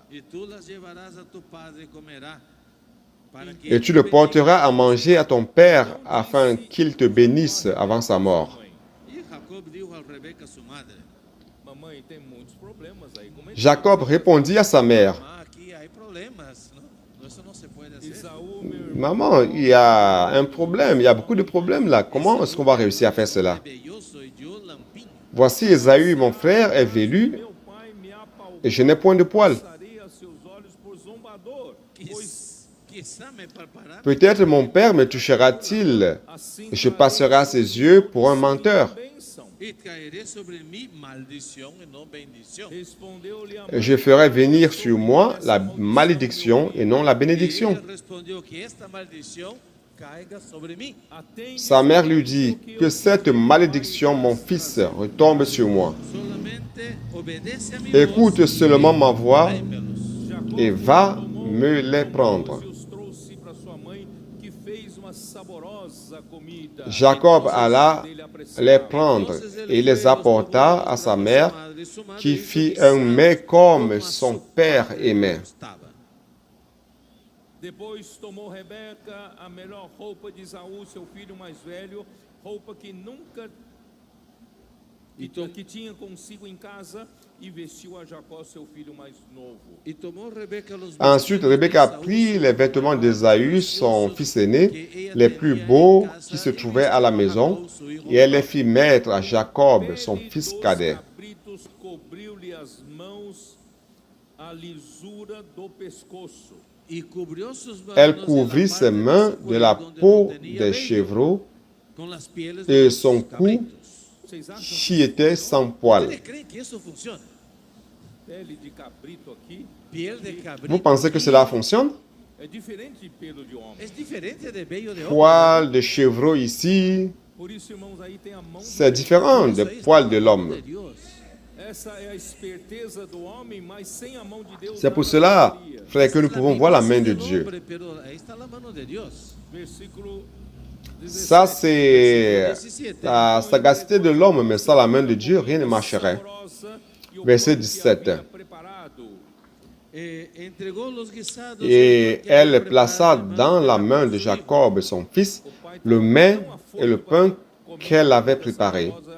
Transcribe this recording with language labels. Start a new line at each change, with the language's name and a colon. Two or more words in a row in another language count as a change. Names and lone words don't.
Spanish: Y tú las llevarás a tu padre y comerá. Para que
French: Et tu le porteras à manger à ton père afin qu'il te bénisse avant sa mort.
Spanish: Y Jacob dijo a Rebeca su madre:
Portuguese: Mamãe, tem muitos problemas aí. Como é que
French: Jacob répondit à sa mère,
Spanish: "Mamá, aquí hay problemas, ¿no? Eso no se puede hacer.
Portuguese: Esaú, meu irmão,
French: maman, il y a un problème, il y a beaucoup de problèmes là. Comment est-ce qu'on va réussir à faire cela?
Spanish: Velloso y yo lampiño.
French: Voici Ésaü, mon frère, est velu
Portuguese: meu pai me apalpou.
French: et je n'ai point de poils.
Portuguese: Passarei a seus olhos por zombador. Pois
Spanish: Quizá me palpará
French: Peut-être mon père me touchera-t-il
Portuguese: assim
French: et je passerai à ses yeux pour un menteur.
Portuguese: bênção.
Spanish: y caeré sobre mí maldición y no bendición.
Portuguese: Respondeu-lhe a
French: Et je ferai venir sur moi la malédiction et non la
Spanish: Y
French: bénédiction.
Spanish: él respondió que esta maldición caiga sobre mí.
Portuguese: Atende
French: Sa mère lui dit, que cette malédiction, mon fils, retombe sur moi.
Spanish: Solamente obedece a mi
French: Écoute
Spanish: voz
French: seulement ma voix
Portuguese: Jacó
French: et va
Portuguese: tomou
French: me les prendre.
Portuguese: e os trouxe para sua mãe, que fez uma saborosa comida.
French: Jacob alla
Portuguese: Dele apreciava.
French: les prendre et les apporta à sa mère qui fit un mets comme son père aimait.
Portuguese: Depois tomou Rebeca a melhor roupa de Esaú, seu filho mais velho, roupa que nunca que tinha consigo em casa, e vestiu a Jacó, seu filho mais novo.
Spanish: Y tomó Rebeca los
French: Ensuite, Rebecca prit les vêtements d'Ésaü, son fils aîné, les plus beaux qui se trouvaient à la maison, et elle les fit mettre à Jacob, son fils
Portuguese: Dos
French: cadet.
Portuguese: cabritos cobriu-lhe as mãos, a lisura do pescoço.
Spanish: y cubrió sus manos
French: Elle
Spanish: de la
French: couvrit
Spanish: parte
French: ses mains
Spanish: su
French: de la
Spanish: cuello donde
French: peau
Spanish: no tenía
French: des
Spanish: vello,
French: chevreaux
Spanish: con las pieles
French: et
Spanish: de
French: son
Spanish: los
French: cou
Spanish: cabritos.
Portuguese: Vocês acham
French: qui était sans poils.
Spanish: ¿Ustedes creen que eso funciona?
Portuguese: pele de cabrito aqui
Spanish: Piel de cabrito.
French: Vous pensez que cela fonctionne?
Portuguese: é diferente de pelo de homem.
Spanish: Es diferente de vello de hombre.
French: Poils de chevreaux ici,
Portuguese: Por isso, irmãos, aí tem a mão de
French: c'est différent des poils de l'homme.
Spanish: De Dios.
Portuguese: Essa é a esperteza do homem, mas sem a mão de Deus.
French: C'est pour
Portuguese: nada
French: cela
Portuguese: valia.
French: frère, que nous pouvons voir la main de Dieu.
Portuguese: Versículo
French: Ça, c'est la sagacité de l'homme, mais sans la main de Dieu, rien ne marcherait. Verset 17. Et elle plaça dans la main de Jacob, son fils, le mets et le pain qu'elle avait préparé.